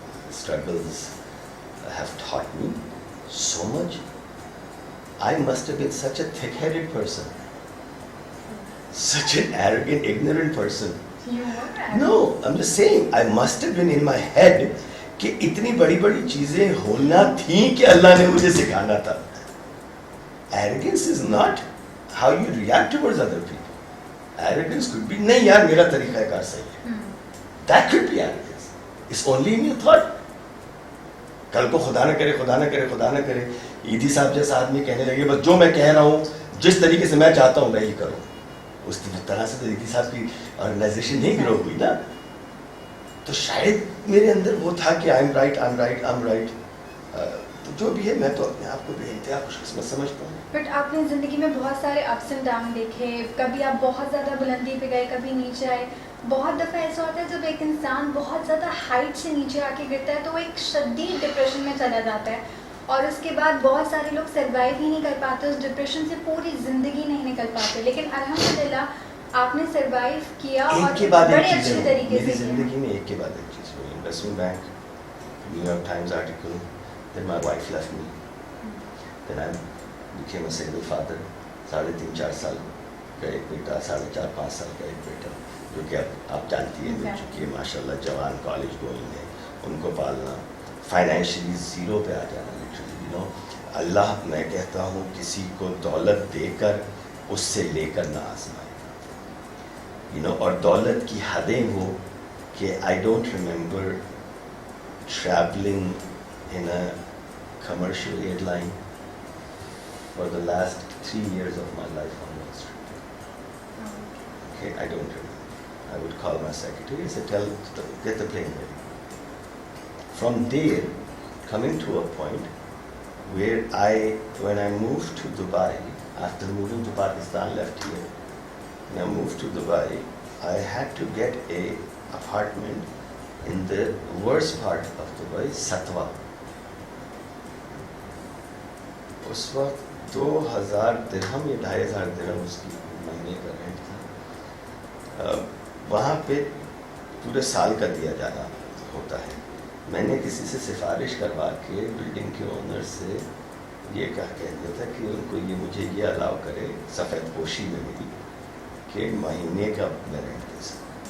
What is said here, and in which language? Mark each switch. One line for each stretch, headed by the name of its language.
English: Struggles have taught me so much. I must have been such a thick-headed person, such an arrogant, ignorant person. You were. No, I'm just saying, I must have been in my head
Urdu: کہ اتنی بڑی بڑی چیزیں ہونا تھیں کہ اللہ نے مجھے سکھانا تھا.
English: Arrogance is not how you react towards other people. Arrogance could be,
Urdu: نہیں یار میرا طریقہ کار صحیح ہے.
English: That could be arrogance. It's only in your thought.
Urdu: کل کو خدا نہ کرے, خدا نہ کرے, خدا نہ کرے, ایدھی صاحب جیسا آدمی کہنے لگے بس جو میں کہہ رہا ہوں جس طریقے سے میں چاہتا ہوں میں ہی کروں. اس طرح سے تو ایدھی صاحب کی آرگنائزیشن نہیں گرو ہوئی نا. تو شاید میرے اندر وہ تھا کہ
English: I'm right.
Urdu: تو جو بھی ہے میں تو اپنے آپ کو بے انتہا خوش قسمت سمجھتا ہوں. بٹ آپ نے زندگی میں بہت سارے اپس اینڈ ڈاؤن دیکھے, کبھی آپ بہت زیادہ بلندی پہ گئے, کبھی نیچے آئے. بہت دفعہ ایسا ہوتا ہے جب ایک انسان بہت زیادہ ہائٹ سے نیچے آ کے گرتا ہے تو وہ ایک شدید ڈپریشن میں چلا جاتا ہے, اور اس کے بعد بہت سارے لوگ سروائیو ہی نہیں کر پاتے, اس ڈپریشن سے پوری زندگی نہیں نکل پاتے. لیکن الحمدللہ آپ نے سروائیو کیا اور بڑے اچھے طریقے سے. میری زندگی میں ایک کے بعد ایک چیز ہوئی.
English: Investment bank, New York Times article, then my wife left me, then I became a single father.
Urdu: 3.5-4 سال کا ایک بیٹا, 4.5-5 سال کا ایک بیٹا, جو کہ اب آپ جانتی ہیں مل چکی ہے ماشاء اللہ, جوان کالج گوئنگ ہے, ان کو پالنا, فائنینشلی زیرو پہ آ جانا. لٹرلی یو نو, اللہ میں کہتا ہوں کسی کو دولت دے کر اس سے لے کر نہ آزمائے, یو نو, اور دولت کی حدیں ہو کہ
English: I don't remember travelling in a commercial airline for the last 3 years of my life on Wall Street. Okay, I don't remember. I would call my secretary and say, get the plane ready. From there, coming to a point where when I moved to Dubai, after moving to Pakistan, left here, when I moved to Dubai, I had to get a apartment in the worst part of Dubai, Satwa.
Urdu: اس وقت 2,000 درہم یا 2,500 درہم اس کی مہینے کا rent تھا. وہاں پہ پورے سال کا دیا جانا ہوتا ہے. میں نے کسی سے سفارش کروا کے بلڈنگ کے اونر سے یہ کہہ دیا تھا کہ ان کو مجھے یہ الاؤ کرے, سفید پوشی میں میری, کہ مہینے کا میں رینٹ دے سکوں.